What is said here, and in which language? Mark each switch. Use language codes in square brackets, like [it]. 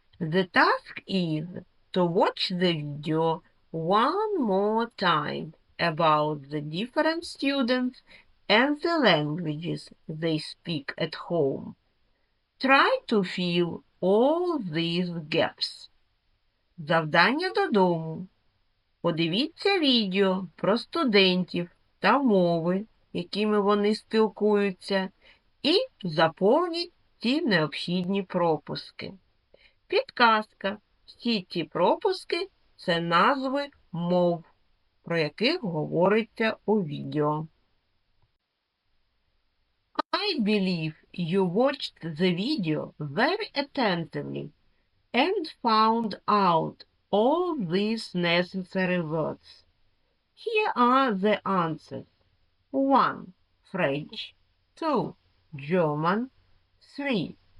[en] The task is to watch the video one more time about the different students and the languages they speak at home. Try to fill all these gaps. [uk] Завдання додому. Подивіться відео про студентів та мови, якими вони спілкуються, і заповніть ті необхідні пропуски. Підказка. Всі ті пропуски – це назви мов, про яких говориться у відео. [en] I believe you watched the video very attentively and found out all these necessary words. Here are the answers. 1. French. 2. German. 3.